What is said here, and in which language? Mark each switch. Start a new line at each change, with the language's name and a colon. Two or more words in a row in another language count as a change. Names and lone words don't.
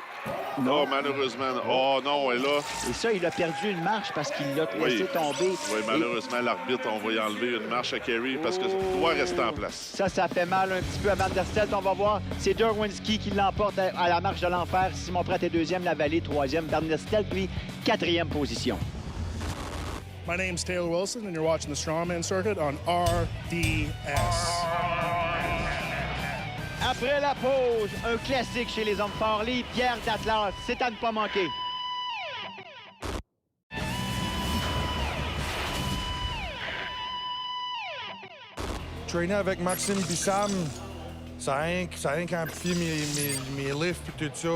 French: Non, malheureusement. Oh non, elle est là. Et ça, il a perdu une marche parce qu'il l'a laissé tomber. Oui, malheureusement, l'arbitre, on va y enlever une marche à Kerry parce que doit rester en place. Ça fait mal un petit peu à Van Der Stel. On va voir, c'est Derwinski qui l'emporte à la marche de l'enfer. Simon Pratt est 2e, Lavallée 3e. Van Der Stel, puis 4e position.
English: My name's Taylor Wilson, and you're watching the Strongman Circuit on RDS.
French: Après la pause, un classique chez les hommes forts, les Pierres d'Atlas. C'est à ne pas manquer. Traîner avec Maxime Bissam, ça a rien qu'amplifié mes lifts et tout ça.